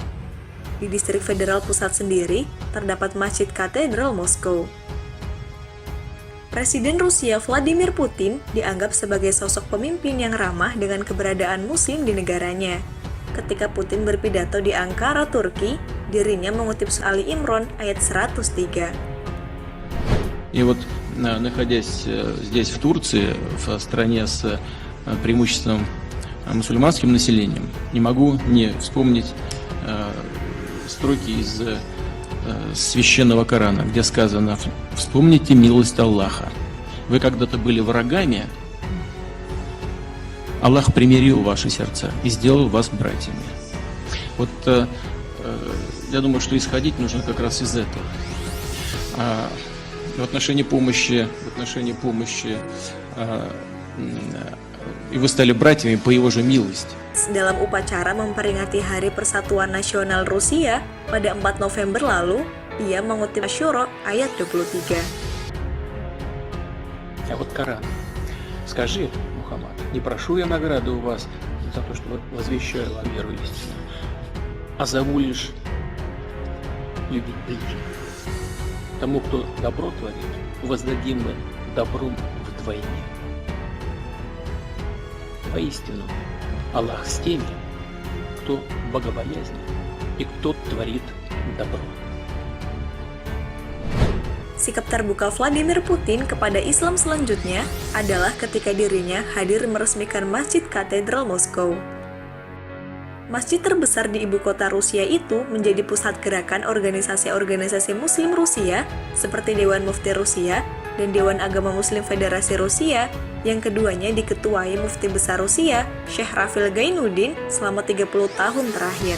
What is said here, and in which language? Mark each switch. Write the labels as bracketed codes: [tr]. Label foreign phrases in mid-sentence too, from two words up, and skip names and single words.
[id] Di distrik federal pusat sendiri, terdapat Masjid Katedral Moskow. Presiden Rusia Vladimir Putin dianggap sebagai sosok pemimpin yang ramah dengan keberadaan Muslim di negaranya. Ketika Putin berpidato di Ankara, Turki, dirinya mengutip Ali Imran ayat 103. [ru] И вот, находясь здесь, в Турции, в стране с преимущественным мусульманским населением, не могу не вспомнить строки из священного Корана, где сказано: «Вспомните милость Аллаха. Вы когда-то были врагами, Аллах примирил ваши сердца и сделал вас братьями». Вот я думаю, что исходить нужно как раз из этого. В отношении помощи, и вы стали братьями по его же милости. [id] Dalam upacara memperingati Hari Persatuan Nasional Rusia pada 4 November lalu, ia mengutip Asyura ayat 23. [ru] А вот Коран. Скажи, Мухаммад, не прошу я награды у вас за то, что возвещаю вам веру истину, а зову лишь любить ближнего. Тому, кто добро творит, воздадим мы добром вдвойне. Воистину, Аллах с теми, кто богобоязнен и кто tворит добро. [id] Sikap terbuka Vladimir Putin kepada Islam selanjutnya adalah ketika dirinya hadir meresmikan Masjid Katedral Moskow. Masjid terbesar di ibu kota Rusia itu menjadi pusat gerakan organisasi-organisasi Muslim Rusia seperti Dewan Mufti Rusia dan Dewan Agama Muslim Federasi Rusia, yang keduanya diketuai Mufti Besar Rusia, Syekh Rafil Gainuddin, selama 30 tahun terakhir.